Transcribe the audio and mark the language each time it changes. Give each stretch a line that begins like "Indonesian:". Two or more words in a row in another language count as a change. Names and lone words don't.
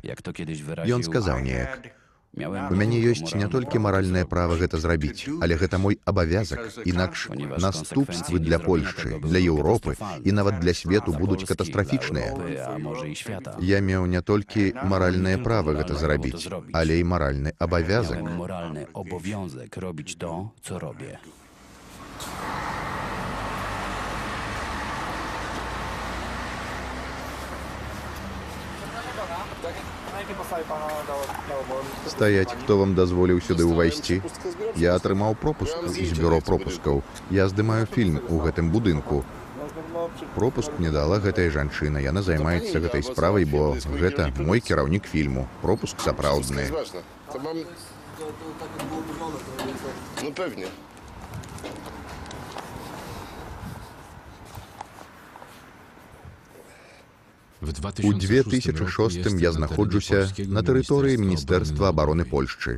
Belarusian: Ён сказаў неяк: «У мяне ёсць не толькі маральнае права гэта зрабіць, але гэта мой абавязак, інакш наступствы для Польшчы, для Еўропы і нават для свету будуць катастрафічныя. Я меў не толькі маральнае права гэта зрабіць, але і маральны абавязак».
Polish: Robić to, co robię.
Belarusian: Стаяць, хто вам дазволіў сюды ўвайсці? Я атрымаў пропуск з бюро пропускаў. Я здымаю фільм у гэтым будынку. Пропуск мне дала гэтая жанчына. Яна займаецца гэтай справай, бо гэта мой кіраўнік фільму. Пропуск сапраўдны.
Polish: No pewnie.
Belarusian: У 2006 я знаходжуся на тэрыторыі Міністэрства абароны Польшчы.